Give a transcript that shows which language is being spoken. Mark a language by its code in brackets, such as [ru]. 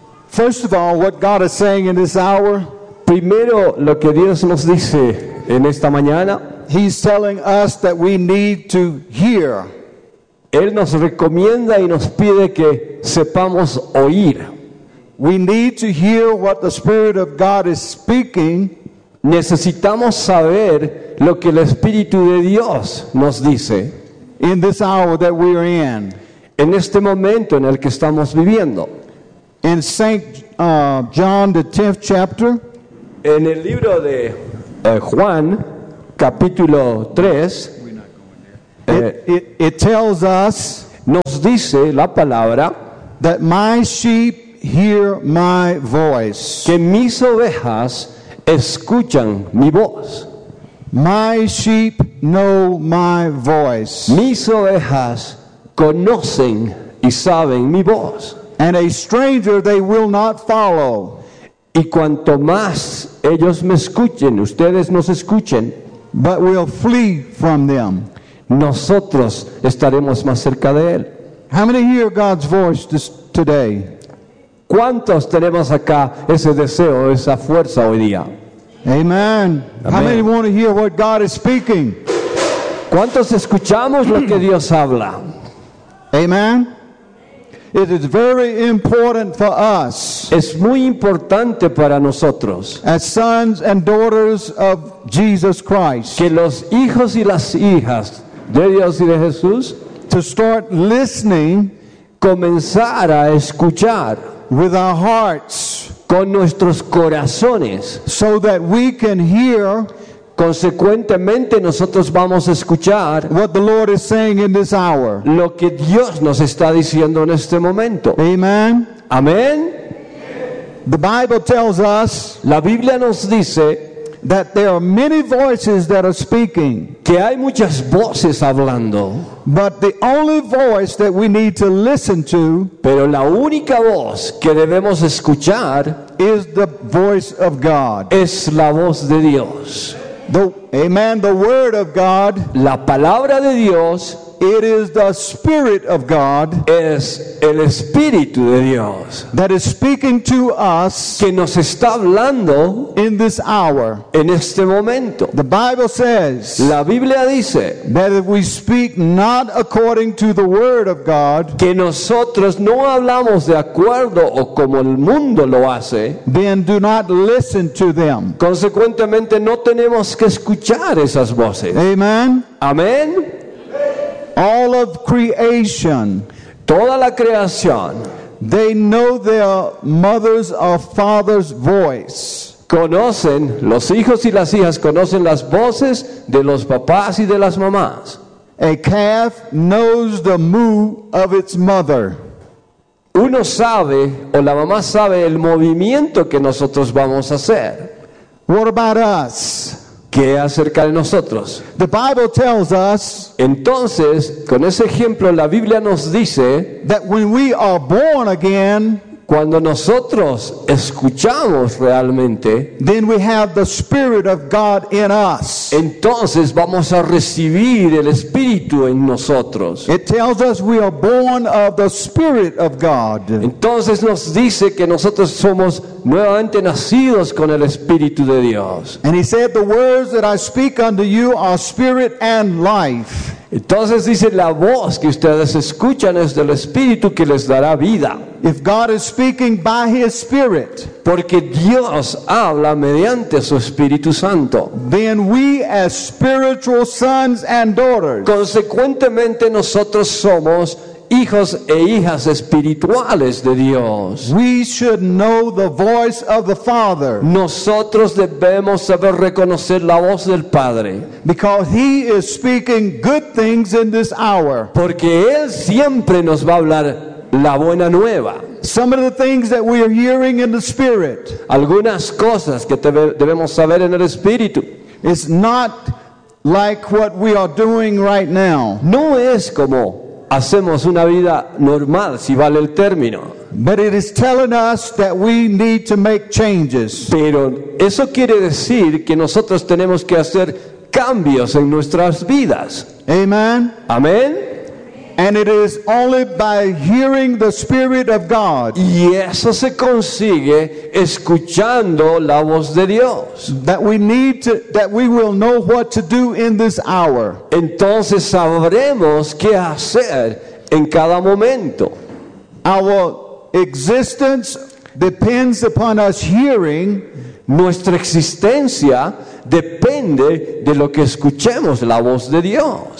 [en] First of all, what God is saying in this hour. [es] Primero, lo que Dios nos dice en esta mañana. [en] He's telling us that we need to hear. [es] Él nos recomienda y nos pide que sepamos oír. [en] We need to hear what the Spirit of God is speaking. [es] Necesitamos saber lo que el Espíritu de Dios nos dice. [en] In this hour that we are in. [es] En este momento en el que estamos viviendo. [en] In Saint John, the 10th chapter. [es] En el libro de Juan, capítulo 3. [en] It tells us. [es] Nos dice la palabra. [en] That my sheep hear my voice. [es] Que mis ovejas escuchan mi voz. [en] My sheep know my voice. [es] Mis ovejas conocen y saben mi voz. [en] And a stranger they will not follow. [es] Y cuanto más ellos me escuchen, ustedes nos escuchen, [en] but will flee from them. [es] Nosotros estaremos más cerca de él. [en] How many hear God's voice today? [es] ¿Cuántos tenemos acá ese deseo, esa fuerza hoy día? [en] Amen. [es] Amen. [en] How many want to hear what God is speaking? [es] ¿Cuántos escuchamos lo que Dios habla? [en] Amen. It is very important for us. [es] Es muy importante para nosotros. [en] As sons and daughters of Jesus Christ. [es] Que los hijos y las hijas de Dios y de Jesús. [en] To start listening. [es] Comenzar a escuchar. [en] With our hearts. [es] Con nuestros corazones. [en] So that we can hear. [es] Consecuentemente nosotros vamos a escuchar [en] what the Lord is saying in this hour. [es] Lo que Dios nos está diciendo en este momento. [en] Amen. [es] Amen. [en] The Bible tells us. [es] La Biblia nos dice [en] that there are many voices that are speaking. [es] Que hay muchas voces hablando. [en] But the only voice that we need to listen to. [es] Pero la única voz que debemos escuchar [en] is the voice of God. [es] Es la voz de Dios. [en] The, amen, the word of God, [es] la palabra de Dios, [en] it is the Spirit of God, [es] es el Espíritu de Dios, [en] that is speaking to us, [es] que nos está hablando, [en] in this hour, [es] en este momento. [en] The Bible says, [es] la Biblia dice, [en] that if we speak not according to the Word of God, [es] que nosotros no hablamos de acuerdo o como el mundo lo hace, [en] then do not listen to them. [es] Consecuentemente, no tenemos que escuchar esas voces. [en] Amen. [es] Amen. [en] All of creation, [es] toda la creación, [en] they know their mother's or father's voice. [es] Conocen, los hijos y las hijas conocen las voces de los papás y de las mamás. [en] A calf knows the moo of its mother. [es] Uno sabe, o la mamá sabe, el movimiento que nosotros vamos a hacer. [en] What about us? [es] ¿Qué acerca de nosotros? [en] The Bible tells us, [es] entonces, con ese ejemplo, la Biblia nos dice, [en] that when we are born again, [es] cuando nosotros escuchamos realmente, [en] then we have the Spirit of God in us. [es] Entonces vamos a recibir el Espíritu en nosotros. [en] It tells us we are born of the Spirit of God. [es] Entonces nos dice que nosotros somos nuevamente nacidos con el Espíritu de Dios. [en] And he said, the words that I speak unto you are spirit and life. [es] Entonces dice, la voz que ustedes escuchan es del Espíritu que les dará vida. [en] If God is speaking by His Spirit, [es] porque Dios habla mediante su Espíritu Santo, [en] then we as spiritual sons and daughters, [es] consecuentemente nosotros somos hijos e hijas espirituales de Dios. [en] We should know the voice of the Father. [es] Nosotros debemos saber reconocer la voz del Padre. [en] Because He is speaking good things in this hour. [es] Porque Él siempre nos va a hablar la buena nueva. [en] Some of the things that we are hearing in the Spirit, [es] algunas cosas que debemos saber en el Espíritu, [en] is not like what we are doing right now. [es] No es como hacemos una vida normal, si vale el término. [en] But it is telling us that we need to make changes. [es] Pero eso quiere decir que nosotros tenemos que hacer cambios en nuestras vidas. [en] Amen. [es] Amen. [en] And it is only by hearing the Spirit of God. [es] Y eso se consigue escuchando la voz de Dios. [en] That we will know what to do in this hour. [es] Entonces sabremos qué hacer en cada momento. [en] Our existence depends upon us hearing. [es] Nuestra existencia depende de lo que escuchemos la voz de Dios.